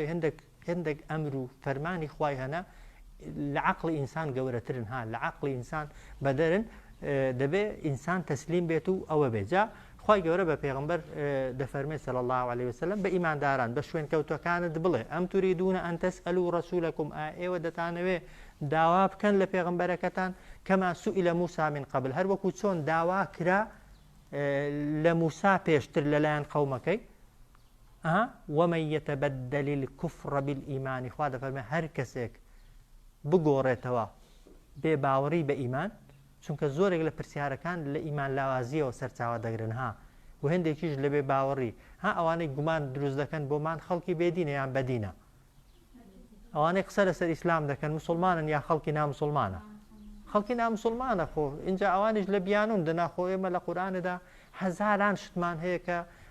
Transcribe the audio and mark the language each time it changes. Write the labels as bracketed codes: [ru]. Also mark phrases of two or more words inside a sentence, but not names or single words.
[ckb] هەندێک ئەمر و فەرمانی خوای هەنا لە عەقڵی ئینسان گەورەترن ها لە عەقڵی ئینسان بەدەرن دەبێت ئینسان تەسلیم بێت و ئەوە بێت جا خوای گەورە بە پێغەمبەر دەفەرمێت [ar] صلی الله عليه وسلم [ckb] بە ئیمانداران بە شوێن کەوتوەکانت بڵێ [ar] ئەم توریدونە ئەن تەسئەلوا ڕەسوولەکم [ckb] ئێوە دەتانەوێ داوا بکەن لە پێغەمبەرەکەتان [ar] کەما سوئیلە موسا من قبل [ckb] هەر وەکو چۆن داوا کرا لە موسا پێشتر لەلایەن قەومەکەی [ar] ومن يتبدل الكفر بالإيمان [ckb] خوا دەفەرمێ هەر کەسێک بگۆڕێتەوە بێ باوەڕی بە ئیمان چونکە زۆرێک لە پرسیارەکان لە ئیمان لاوازیەوە سەرچاوە دەگرن ها و هەندێکیش لە بێ باوەڕی ها ئەوانەی گومان دروست دەکەن بۆمان خەڵکی بێدینە یان بەدینە ئەوانەی قسە لەسەر ئیسلام دەکەن مسلمانن یا خەڵکی نامسلمانە خەڵکی نامسلمانە خۆ اینجا ئەوانیش لە بیانون دەناخۆ ئێمە لە قورئانەدا هەزاران شتمان هەیە کە